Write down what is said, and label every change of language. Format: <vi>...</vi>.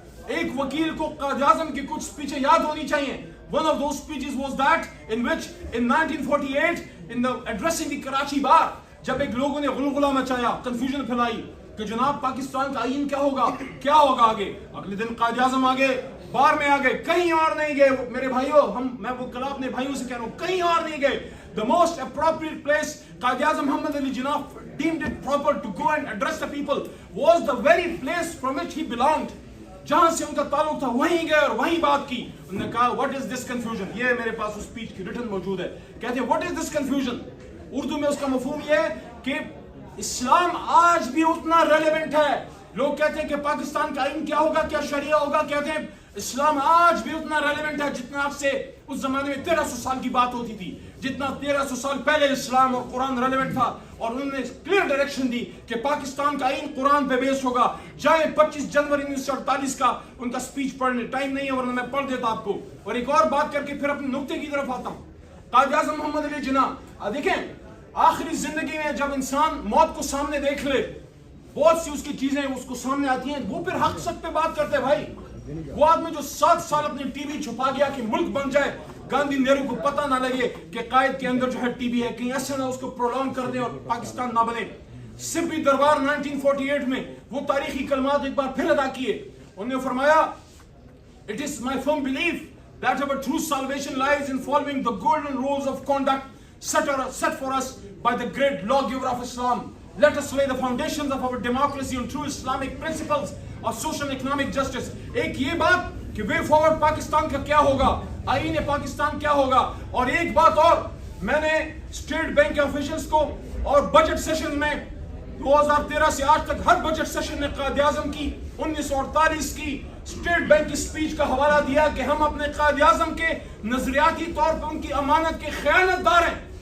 <ur>ایک وکیل کو قائد اعظم کی کچھ سپیچیں یاد ہونی چاہیے.</ur> <en>One of those speeches was that in which in 1948 in the addressing the Karachi bar,</en> <ur>جب ایک لوگوں نے غلغلہ مچایا, کنفیوژن پھیلائی کہ جناب پاکستان کا آئین کیا ہوگا آگے. اگلے دن قائد اعظم آگے بار میں آگئے, کہیں اور نہیں گئے میرے بھائیوں. میں وہ کل اپنے بھائیوں سے کہہ رہا ہوں, کہیں اور نہیں گئے.</ur> <en>The most appropriate place Quaid Azam Muhammad Ali Jinnah deemed it proper to go and address the people was the very place from which he belonged.</en> <ur>جہاں سے ان کا تعلق تھا وہیں گئے اور وہیں بات کی. انہوں نے کہا</ur> <en>what is this confusion.</en> <ur>یہ میرے پاس اس اسپیچ کی ریٹن موجود ہے. کہتے ہیں</ur> <en>what is this confusion.</en> <ur>Urdu میں اس کا مفہوم یہ ہے کہ اسلام آج بھی اتنا ریلیونٹ ہے. لوگ کہتے ہیں کہ پاکستان کا آئین کیا ہوگا, کیا شریعہ ہوگا. کہتے ہیں اسلام آج بھی اتنا ریلیونٹ ہے جتنا آپ سے اس زمانے میں 1300 سال کی بات ہوتی تھی, جتنا 1300 سال پہلے اسلام اور قرآن ریلیونٹ تھا. اور انہوں نے کلیئر ڈائریکشن دی کہ پاکستان کا آئین قرآن پہ بیس ہوگا. جائیں 25 جنوری 1948 کا ان کا سپیچ پڑھنے, ٹائم نہیں ہے ورنہ میں پڑھ دیتا آپ کو. اور ایک اور بات کر کے پھر اپنے نقطے کی طرف آتا ہوں. قائد اعظم محمد علی جناح, دیکھیں آخری زندگی میں جب انسان موت کو سامنے دیکھ لے, بہت سی اس کی چیزیں اس کو سامنے آتی ہیں, وہ پھر حق سب پہ بات کرتے ہیں. بھائی وہ آدمی جو 7 سال اپنی ٹی وی چھپا گیا کہ ملک بن جائے, گاندھی نہرو کو پتہ نہ لگے کہ قائد کے اندر جو ہے ٹی وی ہے, کہیں ایسا نہ اس کو پرولونگ کر دیں اور پاکستان نہ بنے. سپی دربار 1948 میں وہ تاریخی کلمات ایک بار پھر ادا کیے. انہوں نے فرمایا</ur> <en>it is my firm belief that our true salvation lies in following the golden rules of conduct set for us by the great lawgiver of Islam. Let us lay the foundations of our democracy on true Islamic principles of social and economic justice.</en> <ur>ایک یہ بات کہ way forward Pakistan کا کیا ہوگا, آئین پاکستان کیا ہوگا. اور ایک بات اور, میں نے اسٹیٹ بینک کے آفیشلز کو اور بجٹ سیشن میں 2013 سے آج تک ہر بجٹ سیشن میں قائد اعظم کی 1948 کی اسٹیٹ بینک کی سپیچ کا حوالہ دیا کہ ہم اپنے قائد اعظم کے نظریاتی طور پر ان کی امانت کے خیانت دار ہیں.</ur>